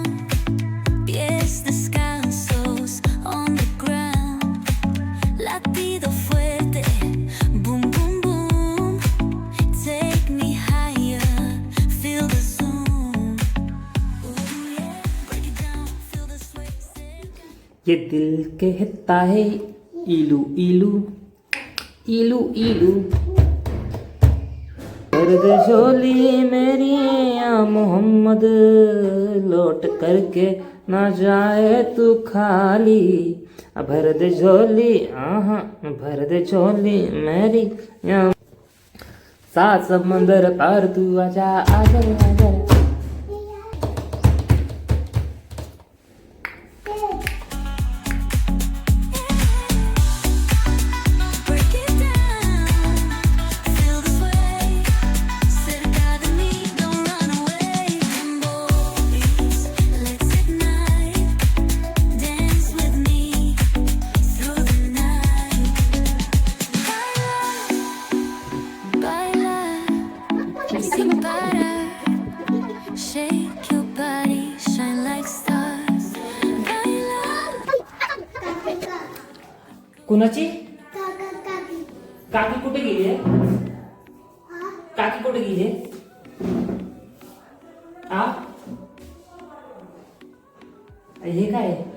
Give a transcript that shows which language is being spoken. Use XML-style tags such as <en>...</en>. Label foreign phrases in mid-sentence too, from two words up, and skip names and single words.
<es>Pies descalzos</es> <en>on the ground.</en> <es>Latido fuerte, boom, boom, boom.</es> <en>Take me higher, feel the zoom. Ooh, yeah, break it down, feel the sway.</en> <hi>ये दिल कहता है इलू इलू इलू इलू, दर्द झोली मेरी या मोहम्मद, लौट करके ना जाए तू खाली. भर दे झोली, आहा भर दे झोली मेरी या. सात समंदर पार तू आजा आजा आजा.</hi> <en>Break it down, feel the sway.</en> <es>Cerca de mí,</es> <en>don't run away. Boys, let's ignite. Dance with me through the night.</en> <es>Baila, baila, sin parar.</es> <en>Shake your body, shine like stars.</en> <es>Baila.</es> <mr>कुणाची काकी कुठे गेली आहे? काकी कुठे गेली आहे? आ हे काय?</mr>